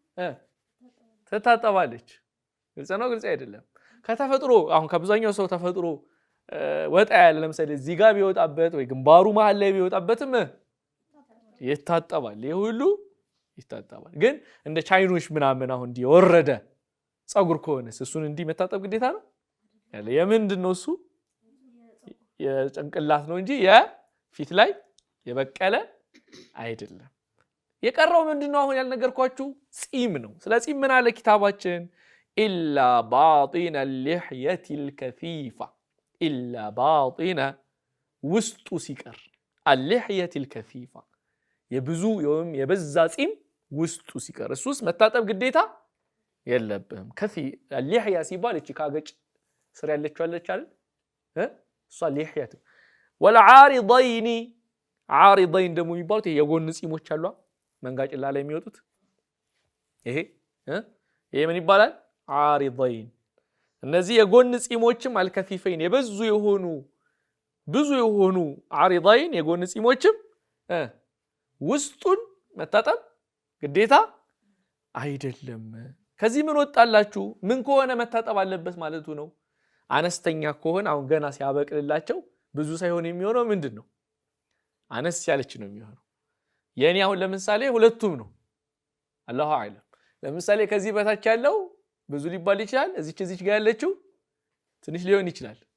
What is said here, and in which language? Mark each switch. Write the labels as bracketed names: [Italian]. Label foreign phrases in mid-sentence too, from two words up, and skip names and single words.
[Amharic] ትታጠባለች ግልጽ ነው ግልጽ አይደለም ከተፈጥሮ አሁን ከብዛኛው ሰው ተፈጥሮ ወጣ ያለ ለምሳሌ እዚህ ጋር ቢወጣበት ወይ ግንባሩ መሃል ላይ ቢወጣበትም ይታጠባል ይሁሉ ይታጠባል ግን እንደ ቻይኖች ምናምን አሁን እንዲ ወረደ ጸጉር ከሆነስ እሱን እንዲ መታጠብ ግዴታ ነው ያለ የምንድነው እሱ የጭንቅላት ነው እንጂ የፊት ላይ የበቀለ አይደለም የቀረው ምንድነው አሁን ያልነገርኳችሁ ጺም ነው ስለ ጺም ምን አለ ኪታባችን [Arabic] إلا باطن اللحيه الكثيفه الا باطن [Amharic] ውስጡ ሲቀር [Arabic] اللحيه الكثيفه [Amharic] የብዙ የበዛ ጺም ውስጡ ሲቀር እሱስ መታጠብ ግዴታ የለብህም ከፊ اللحيه ሲባል እቺ ካገጭ ስር ያለችው አለች አይደል እሷ [Arabic] اللحيه والعارضين عارضين [Amharic] ደግሞ የሚባሉት የጎን ጺሞች አሉ መንጋጭላ ላይ የሚወጡት ይሄ ምን ይባላል عارضين እነዚህ የጎን ጺሞችም አልከፊፈይን የበዙ የሆኑ عارضين የጎን ጺሞችም ውስጡን መታጠብ ግዴታ አይደለም ከዚህ ምን ወጣላችሁ ምን ከሆነ መታጠብ አለበት ማለቱ ነው አነስተኛ ከሆነ አሁን ገና ሲያበቅልላቸው ብዙ ሳይሆን የሚሆነው ምንድነው አነስ ያለች ነው የሚሆነው የኔ አሁን ለምሳሌ ሁለቱም ነው [Arabic] الله أعلم [Amharic] ለምሳሌ ከዚህ በታች ያለው ብዙ ሊባል ይችላል እዚች ጋር ያለችው ትንሽ ሊሆን ይችላል